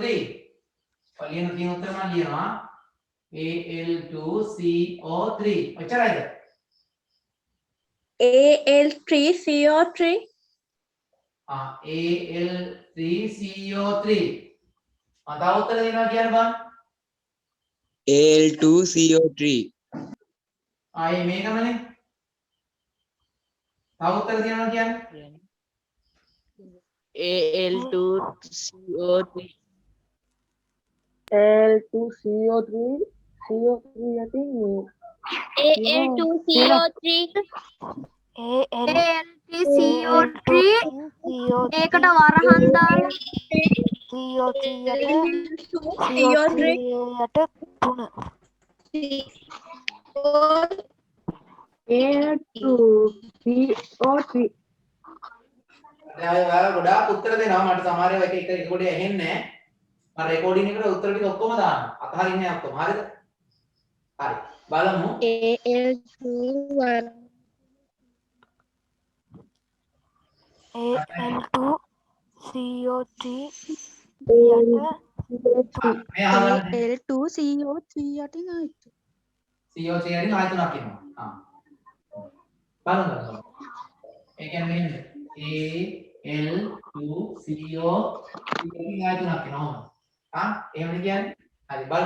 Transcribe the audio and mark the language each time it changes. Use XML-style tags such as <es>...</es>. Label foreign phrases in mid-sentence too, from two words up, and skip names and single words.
<si>පලියන තියෙන උත්තර මම ලියනවා. Al2CO3. ඔච්චරයිද? Al3CO3. Al3CO3. මම තව උත්තර දෙනවා කියන්න බං. Al2CO3. ආයේ මේකමනේ. තව උත්තර දෙනවා කියන්න. Al2CO3. Al2CO3. CO3 යටින් Al2CO3 Al3CO3 ඒකට වරහන් දාලා CO3 CO3 යට 3 Al2CO3. දැන් ඔය ඔයාලා ගොඩාක් උත්තර දෙනවා මට සමහර ඒවා එක එක කොට ඇහෙන්නේ නැහැ. මම රෙකෝඩින් එකට උත්තර ටික ඔක්කොම දානවා. අතහරින්නේ නැහැ ඔක්කොම. හරිද? හරි. බලමු. Al2CO3 මේ අහගන්න. L2CO3 යටින් ආයිත්. CO3 වලින් ආය තුනක් එනවා. බලමු. ඒ කියන්නේ Al2CO වලින් ආය තුනක් එනවා. එහෙමද කියන්නේ? හරි බලමු.</si>